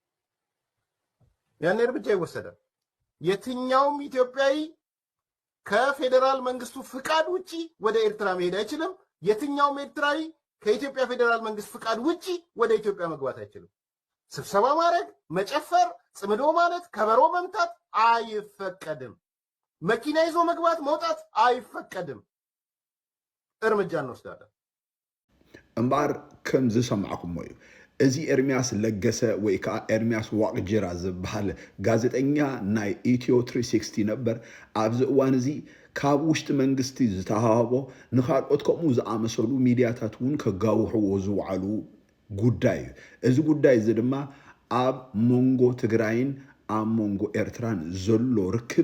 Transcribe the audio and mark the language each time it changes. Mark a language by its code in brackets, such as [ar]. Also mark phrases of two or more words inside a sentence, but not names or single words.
[am] ያኔ እርምጃ ይወሰዳል። የትኛውም ኢትዮጵያዊ ከፌዴራል መንግስቱ ፍቃድ ውጪ ወደ ኤርትራ መሄድ አይችልም። የትኛውም ኤርትራዊ ከኢትዮጵያ ፌዴራል መንግስት ፍቃድ ውጪ ወደ ኢትዮጵያ መግባት አይችልም። ስብሰባ ማድረግ፣ መጨፈር፣ ጽምዶ ማለት፣ ከበሮ መምታት አይፈቀድም። መኪና ይዞ መግባት መውጣት አይፈቀድም። እርምጃ እንወስዳለን። [ti] እምባር ከም ዝሰማዕኩም እዩ እዚ ኤርሚያስ ለገሰ ወይ ከዓ ኤርሚያስ ዋቅጅራ ዝበሃል ጋዜጠኛ ናይ ኢትዮ 360 ነበር። ኣብዚ እዋን እዚ ካብ ውሽጢ መንግስቲ ዝተሃቦ ንኻልኦት ከምኡ ዝኣመሰሉ ሚድያታት እውን ከጋውሕዎ ዝውዓሉ ጉዳይ እዩ። እዚ ጉዳይ እዚ ድማ ኣብ መንጎ ትግራይን ኣብ መንጎ ኤርትራን ዘሎ ርክብ